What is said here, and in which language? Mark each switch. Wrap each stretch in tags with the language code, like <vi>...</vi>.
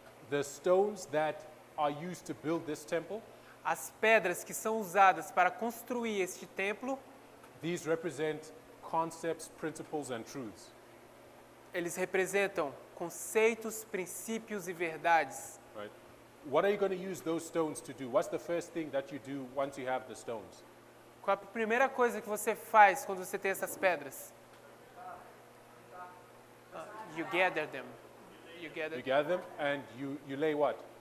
<en>the stones that are used to build this temple,</en> <pt>as pedras que são usadas para construir este templo,</pt> <en>these represent concepts, principles, and truths.</en> <pt>eles representam conceitos, princípios e verdades.</pt> <en>Right? What are you going to use those stones to do? What's the first thing that you do once you have the stones?</en> <pt>Qual a primeira coisa que você faz quando você tem essas pedras?</pt> <en>You gather them. You gather. You gather them and you lay what?</en>